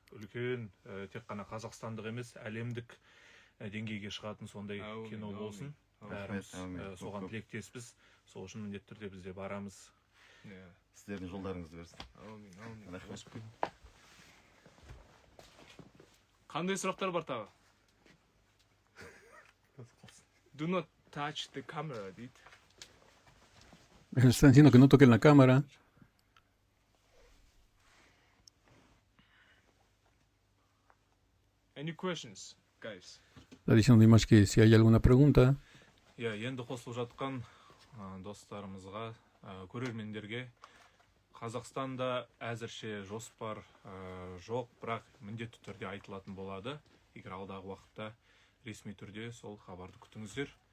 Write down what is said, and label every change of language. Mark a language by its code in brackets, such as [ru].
[kk] Үлкен, тек қана қазақстандық емес, әлемдік деңгейге шығатын сондай Әумин, кино болсын. Бәріміз Әумин. соған Көп. тілектеспіз. Сол үшін міндетті түрде біз де барамыз. Иә. Сіздердің жолдарыңызды берсін. Аумин, аумин. Рахмет. [ru] Господи. [kk] Қандай сұрақтар бар тағы? [en] Do not touch the camera, [kk] дейді. [es] Están diciendo que no toquen la cámara. [en] Any questions, guys? [es] Está diciendo Dimash que si hay alguna pregunta. [kk] Иә, енді қосылып жатқан достарымызға, көрермендерге Қазақстанда әзірше жоспар жоқ, бірақ міндетті түрде айтылатын болады. Егер алдағы уақытта ресми түрде сол хабарды күтіңіздер.